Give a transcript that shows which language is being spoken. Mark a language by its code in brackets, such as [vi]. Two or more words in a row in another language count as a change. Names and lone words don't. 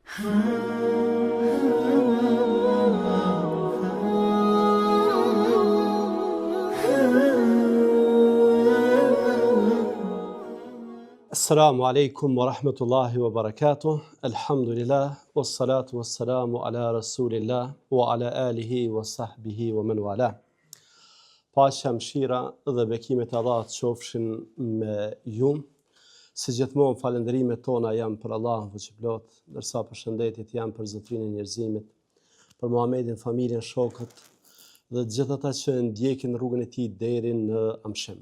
[ar] السلام عليكم ورحمة الله وبركاته. الحمد لله، والصلاة والسلام على رسول الله وعلى آله وصحبه ومن والاه. [sq] Paqja, mëshira dhe bekimet e Allahut qofshin me ju. Si gjithmonë falënderimet tona janë për Allahun fuqiplot, ndërsa përshëndetjet janë për Zotin e njerëzimit, për Muhamedin, familjen, shokët dhe të gjithë ata që ndjekin rrugën e tij deri në amshim.